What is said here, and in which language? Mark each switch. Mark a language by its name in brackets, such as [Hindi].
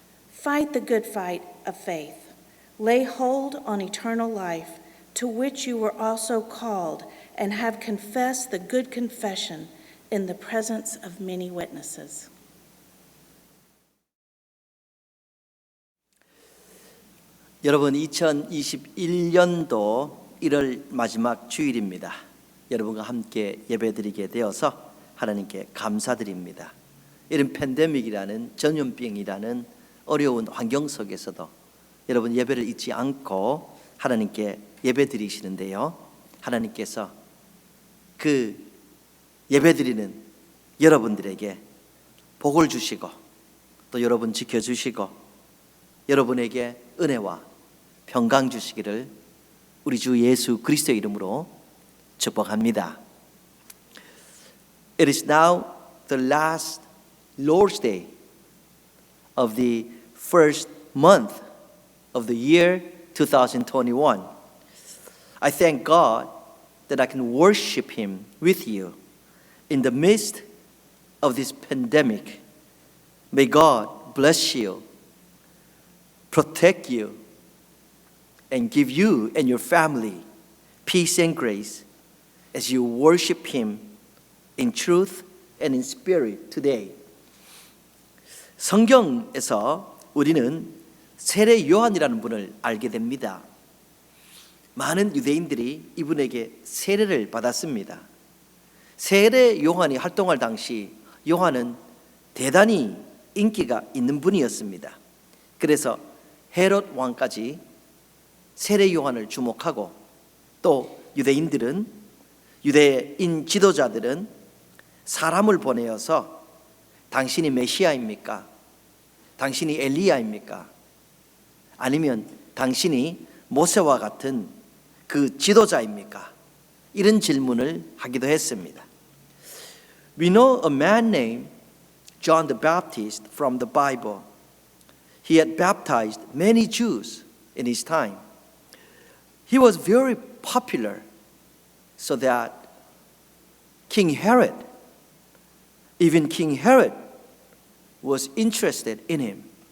[English] Fight the good fight of faith. Lay hold on eternal life, to which you were also called and have confessed the good confession in the presence of many witnesses. [Korean] 여러분 2021년도 1월 마지막 주일입니다. 여러분과 함께 예배드리게 되어서 하나님께 감사드립니다. 이런 팬데믹이라는 전염병이라는 어려운 환경 속에서도 여러분 예배를 잊지 않고 하나님께 예배드리시는데요. 하나님께서 그 예배드리는 여러분들에게 복을 주시고 또 여러분 지켜주시고 여러분에게 은혜와 평강 주시기를 우리 주 예수 그리스도의 이름으로 축복합니다. [English] It is now the last Lord's Day of the first month of the year 2021. I thank God that I can worship Him with you in the midst of this pandemic. May God bless you, protect you, and give you and your family peace and grace as you worship Him in truth and in spirit today. [Korean] 성경에서 우리는 세례 요한이라는 분을 알게 됩니다. 많은 유대인들이 이분에게 세례를 받았습니다. 세례 요한이 활동할 당시 요한은 대단히 인기가 있는 분이었습니다. 그래서 헤롯 왕까지 세례 요한을 주목하고 또 유대인 지도자들은 사람을 보내어서 당신이 메시아입니까? 당신이 엘리야입니까? 아니면 당신이 모세와 같은 그 지도자입니까? 이런 질문을 하기도 했습니다. [English] We know a man named John the Baptist from the Bible. He had baptized many Jews in his time. He was very popular, so that even King Herod was interested in him.